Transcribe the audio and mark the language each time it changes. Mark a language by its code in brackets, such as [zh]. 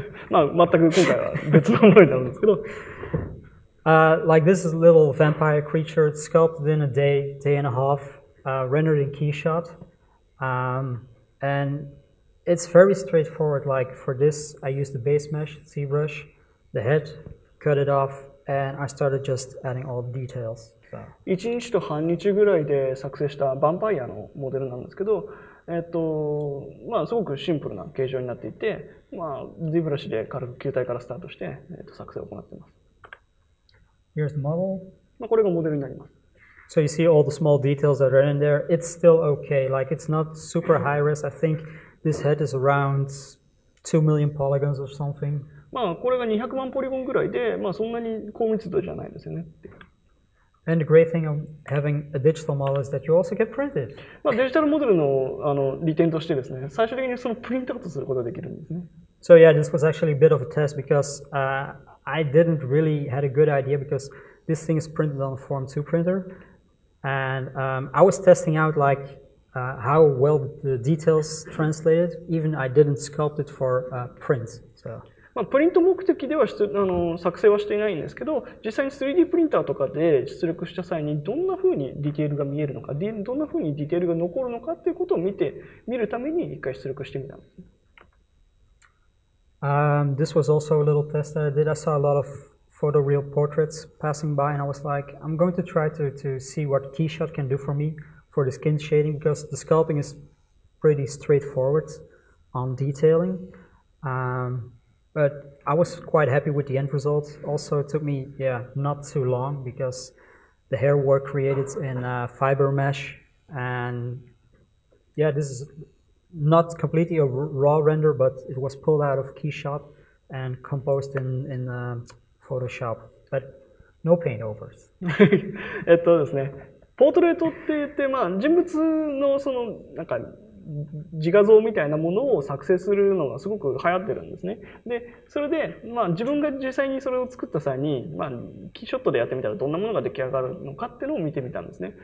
[ja] まあ全く今回は別のものになるんですけど。 [en] Like this is a little vampire creature. It's sculpted in a day and a half, rendered in Keyshot, and it's very straightforward. Like for this, I used the base mesh, ZBrush, the head, cut it off, and I started just adding all the details. So. [ja] 1日と半日ぐらいで作成したヴァンパイアのモデルなんですけど、まあすごくシンプルな形状になっていて、まあ ZBrush で軽く球体からスタートして、作成を行っています。 [en] Here's the model. [ja] まあこれがモデルになります。 [en] So you see all the small details that are in there. It's still okay. Like it's not super high res. I think this head is around 2 million polygons or something. [ja] まあこれが200万ポリゴンぐらいで、まあそんなに高密度じゃないですよね。 [en] And the great thing of having a digital model is that you also get printed. [ja] まあデジタルモデルの利点としてですね、最終的にそのプリントアウトすることができるんですね。 [en] So yeah, this was actually a bit of a test because I didn't really had a good idea because this thing is printed on a Form 2 printer, and I was testing out like how well the details translated. Even I didn't sculpt it for print. So. [ja] まあプリント目的では作成はしていないんですけど、実際に 3D プリンターとかで出力した際にどんな風にディテールが見えるのか、どんな風にディテールが残るのかっていうことを見るために一回出力してみたんです。 [en] This was also a little test that I did. I saw a lot of photoreal portraits passing by, and I was like, I'm going to try to see what Keyshot can do for me for the skin shading, because the sculpting is pretty straightforward on detailing. But I was quite happy with the end result. Also, it took me, not too long because the hair work created in fiber mesh, and yeah, this is not completely a raw render, but it was pulled out of Keyshot and composed in Photoshop, but no paint overs. [ja] ですね、ポートレートって言って、まあ人物のなんか自画像みたいなものを作成するのがすごく流行ってるんですね。で、それで、まあ自分が実際にそれを作った際に、まあキーショットでやってみたらどんなものが出来上がるのかっていうのを見てみたんですね。